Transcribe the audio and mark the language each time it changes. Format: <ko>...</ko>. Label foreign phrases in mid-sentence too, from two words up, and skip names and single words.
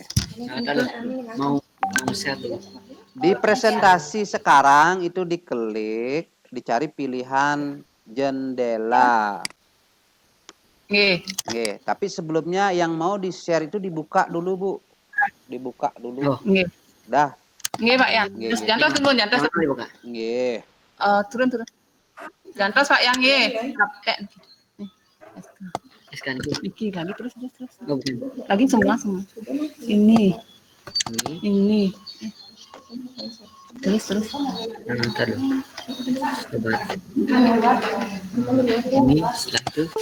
<id>Kalau mau share dulu. Di presentasi sekarang itu diklik, dicari pilihan jendela. Nggih, tapi sebelumnya yang mau di-share itu dibuka dulu, Bu. Dibuka dulu. Oh. Nggih. Dah. Nggih, Pak Yan. Terus jantos dulu, jantos. Yang mana dibuka? Nggih. Turun. Jantos Pak Yan nggih. SK itu. Niki lagi terus. Oh, bukan. Lagi semua. Ini. Terus. Ntar dulu. Coba. Ini setelah itu.</id>